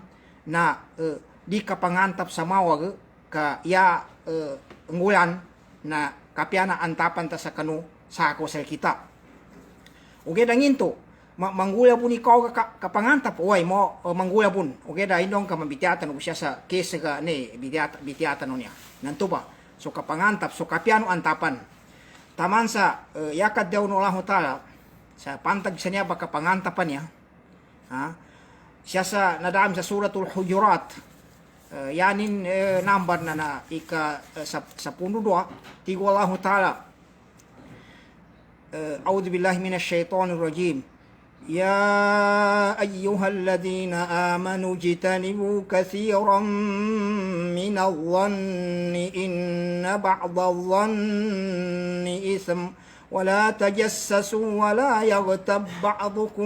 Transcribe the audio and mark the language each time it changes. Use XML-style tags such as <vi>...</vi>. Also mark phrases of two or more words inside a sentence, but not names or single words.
<mdh>na di kapangantap sa mawag ka ya ngulan na kapyana antapan ta sa kanu sa ako sa kita uge dangin to manggula pun ikaw kapangantap uy mo manggula pun uge da indong ka mambitiatan o siya sa kesa ka ni bitiatan niya nanto ba so kapangantap so kapyano antapan taman sa yakad daw no Allah Ta'ala sa pantag sa niya baka pangantapan niya siya sa nadaam sa suratul Hujurat yanin number na ika sa puno doa tigo Allah Ta'ala</mdh> <ar>أعوذ بالله من الشيطان الرجيم يا أيها الذين آمنوا اجتنبوا كثيرا من الظن إن بعض الظن إثم ولا تجسسوا ولا يغتب بعضكم</ar>